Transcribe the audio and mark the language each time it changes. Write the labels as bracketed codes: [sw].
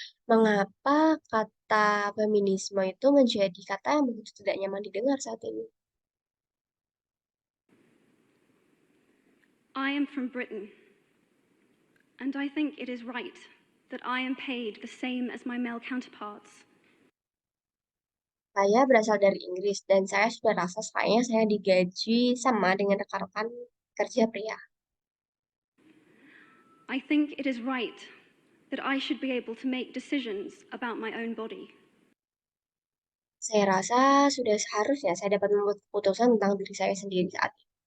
[id] Mengapa kata feminisme itu menjadi kata yang begitu tidak nyaman didengar saat ini? [en] I am from Britain, and I think it is right that I am paid the same as my male counterparts. [id] Saya berasal dari Inggris, dan saya sudah rasa saya digaji sama dengan rekan-rekan kerja pria. [en] I think it is right that I should be able to make decisions about my own body. [id] Saya rasa sudah seharusnya saya dapat membuat keputusan tentang diri saya sendiri saat ini.